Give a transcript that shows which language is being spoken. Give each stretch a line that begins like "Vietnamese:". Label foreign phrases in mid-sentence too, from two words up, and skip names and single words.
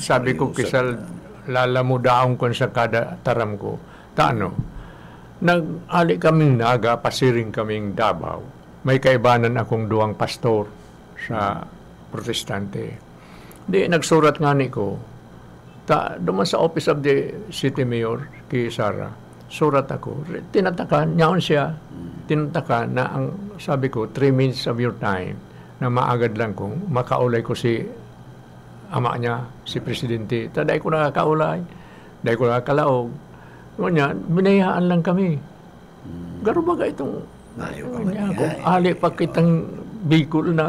Bikol: Sabi ko, kisal, lalamudaong ko sa kada taram ko. Nag-ali kaming Naga, pasiring kaming Davao. May kaibanan akong 2 pastor sa Protestante. Nagsurat nga ni ko, duman sa Office of the City Mayor, kay Sara, surat ako, tinataka, nyaon siya, tinataka na ang, sabi ko,
English: 3 minutes of your time,
Bikol: na maagad lang kung makaulay ko si ama niya, si Presidente. Dahil ko nakakaulay, dahil ko nakakalaog. Ngunyan, binayaan lang kami. Garo ba itong, ali pa kitang Bicol na